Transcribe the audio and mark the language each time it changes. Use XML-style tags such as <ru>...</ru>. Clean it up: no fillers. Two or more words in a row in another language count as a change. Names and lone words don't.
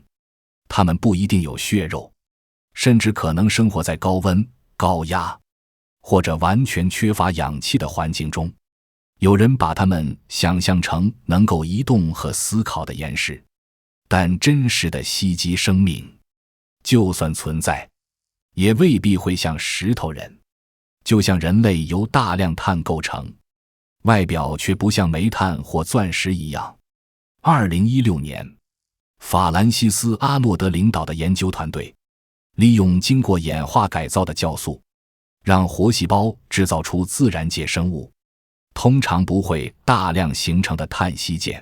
<zh>它們不一定有血肉，甚至可能生活在高溫、高壓或者完全缺乏氧气的環境中。有人把它們想象成能夠移動和思考的岩石，但真實的硒基生命就算存在，也未必會像石頭人，就像人類由大量碳構成，外表卻不像煤炭或鑽石一樣。2016年，法蘭西斯·阿諾德領導的研究團隊利用經過演化改造的酵素，讓活細胞製造出自然界生物通常不會大量形成的碳矽鍵。</zh>